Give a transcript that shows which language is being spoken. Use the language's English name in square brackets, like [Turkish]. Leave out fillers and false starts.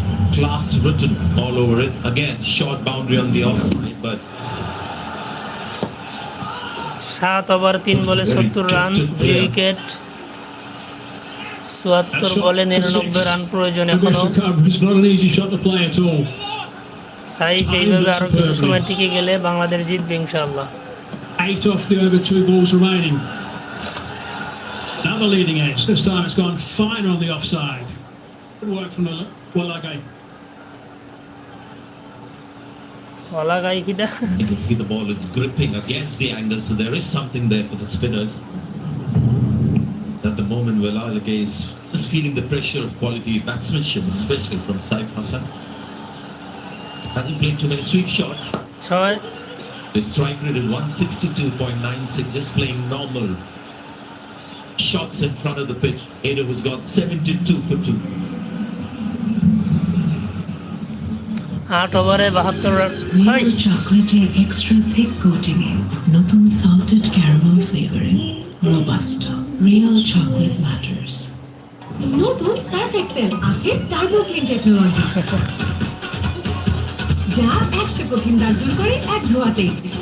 [English] Class written all over it. Again, short boundary on the offside, but [Bangla] 7 over 3 বলে 70 run 2 wicket. 74 বলে 99 run প্রয়োজন এখনো। [English] Aggressive coverage, not an easy shot to play at all. [Bangla] Saif এইভাবে আরো কিছু সময় টিকে গেলে বাংলাদেশ জিতবে ইনশাআল্লাহ। [English] 8 off the over, 2 balls remaining. Another leading edge. This time it's gone finer on the offside. Good work from the Walagai. Wellalage কিটা you can see the ball is gripping against the angle, so there is something there for the spinners. At the moment, Walagai is just feeling the pressure of quality batsmanship, especially from Saif Hassan. Hasn't played too many sweep shots. 6 His strike rate is 162.96, just playing normal shots in front of the pitch. Ado has got 72 for 2. [Bangla] 8 ওভারে 72 run. High! Real চকলেটের extra thick coating এ নতুন salted caramel flavouring robusta real chocolate matters. নতুন Surf Excel আছে turbo clean technology, যা 100 কঠিন দাগ দূর করে এক ধোয়াতেই।